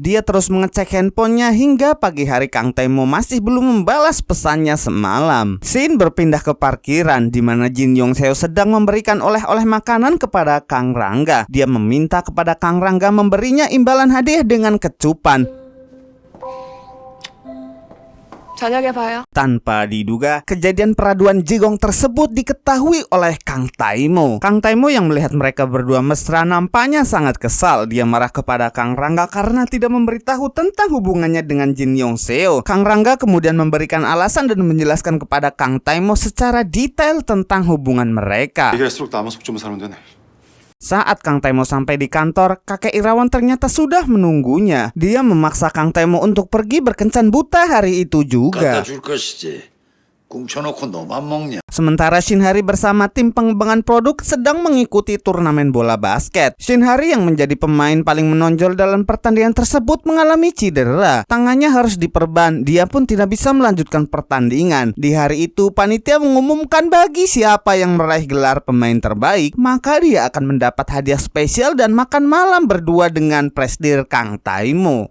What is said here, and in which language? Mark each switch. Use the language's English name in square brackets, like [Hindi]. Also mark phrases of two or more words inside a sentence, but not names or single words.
[Indonesian] Dia terus mengecek handphonenya hingga pagi hari Kang Taimo masih belum membalas pesannya semalam. Scene berpindah ke parkiran di mana Jin Yong Seo sedang memberikan oleh-oleh makanan kepada Kang Rangga. Dia meminta kepada Kang Rangga memberinya imbalan hadiah dengan kecupan. [Korean] 저녁에 봐요. [Indonesian] Tanpa diduga, kejadian peraduan jigong tersebut diketahui oleh Kang Taimo. Kang Taimo yang melihat mereka berdua mesra nampaknya sangat kesal. Dia marah kepada Kang Rangga karena tidak memberitahu tentang hubungannya dengan Jin Yong Seo. Kang Rangga kemudian memberikan alasan dan menjelaskan kepada Kang Taimo secara detail tentang hubungan mereka. [Korean] 얘기할수록 나만 속 좁은 사람 되네. [Indonesian] Saat Kang Taimo sampai di kantor, kakek Irawan ternyata sudah menunggunya. Dia memaksa Kang Taimo untuk pergi berkencan buta hari itu juga. [Korean] 갖다 줄 것이지. 꿍쳐놓고 너만 먹냐? [Indonesian] Sementara Shinhari bersama tim pengembangan produk sedang mengikuti turnamen bola basket. Shinhari yang menjadi pemain paling menonjol dalam pertandingan tersebut mengalami cedera. Tangannya harus diperban, dia pun tidak bisa melanjutkan pertandingan. Di hari itu, panitia mengumumkan bagi siapa yang meraih gelar pemain terbaik, maka dia akan mendapat hadiah spesial dan makan malam berdua dengan presidir Kang Taimo.